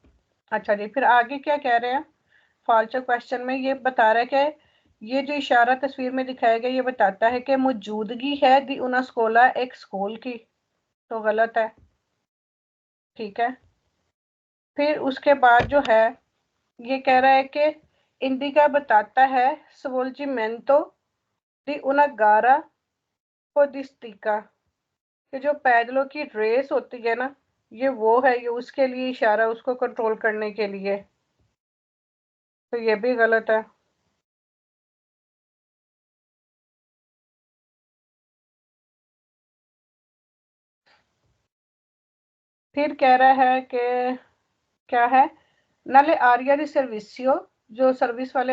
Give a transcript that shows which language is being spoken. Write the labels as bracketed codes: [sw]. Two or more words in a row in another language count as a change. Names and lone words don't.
[hi] अच्छा जी, फिर आगे क्या कह रहे हैं फॉल्चो क्वेश्चन में, ये बता रहा है कि ये जो इशारा तस्वीर में दिखाया गया ये बताता है कि मौजूदगी है [it] di una scuola [hi] एक स्कूल की, तो गलत है। ठीक है, फिर उसके बाद जो है ये कह रहा है कि इंडिका बताता है [it] svolgimento di una gara podistica, [hi] कि जो पैदलों की रेस होती है ना ये वो है, ये उसके लिए इशारा, उसको कंट्रोल करने के लिए, तो ये भी गलत है। फिर कह रहा है कि क्या है [it] nelle aree di servizio, [hi] जो सर्विस वाले